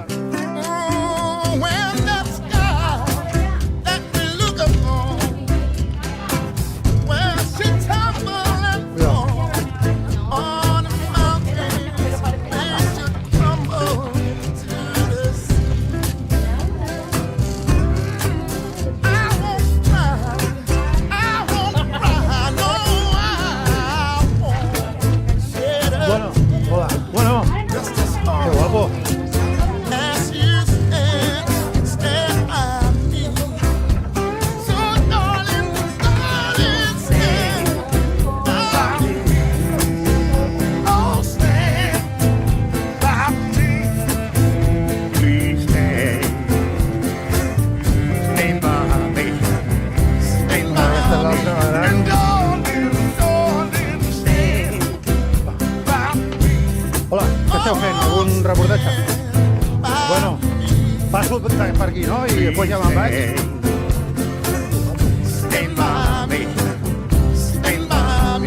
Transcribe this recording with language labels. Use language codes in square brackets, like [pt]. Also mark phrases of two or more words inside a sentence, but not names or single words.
[en] Oh, when that sky that we look upon, when she tumble and fall on the mountains, and she tumble to the sea. I won't cry, I won't cry, no, I won't shed a [ca] Bueno, hola. Bueno, [en] just a [ca] que [en] storm. [ca] guapo. [en] As you stand by me. So darling, darling, stand by me. Oh, stand by me. Please stand by me. Stand by [ca] Aquesta és [en] me. [ca] l'altra, ara. [en] And darling, darling, stand by me. [ca] Hola, què esteu fent? Algun reportatge? Bueno, passo per aquí, no? I després ja me'n vaig. [en] Stand by me. Stand by me.